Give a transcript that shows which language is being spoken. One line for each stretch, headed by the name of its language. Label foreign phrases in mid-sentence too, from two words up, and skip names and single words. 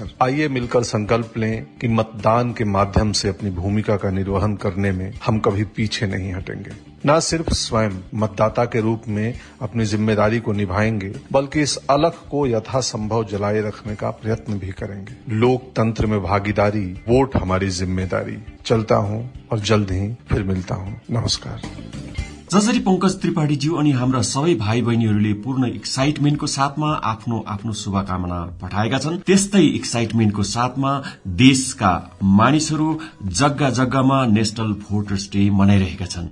Hindi: आइए मिलकर संकल्प लें कि मतदान के माध्यम से अपनी भूमिका का निर्वहन करने में हम कभी पीछे नहीं हटेंगे। न सिर्फ स्वयं मतदाता के रूप में अपनी जिम्मेदारी को निभाएंगे बल्कि इस अलख को यथासंभव जलाए रखने का प्रयत्न भी करेंगे। लोकतंत्र में भागीदारी, वोट हमारी जिम्मेदारी। चलता हूं और जल्द ही फिर मिलता हूं। नमस्कार।
Nepali: जसरी पंकज त्रिपाठीज्यू अनि हाम्रा सबै भाइ बहिनीहरूले पूर्ण एक्साइटमेन्टको साथमा आफ्नो आफ्नो शुभकामना पठाएका छन्, त्यस्तै एक्साइटमेन्टको साथमा देशका मानिसहरू जग्गा जग्गामा नेशनल भोटर्स डे मनाइरहेका छन्।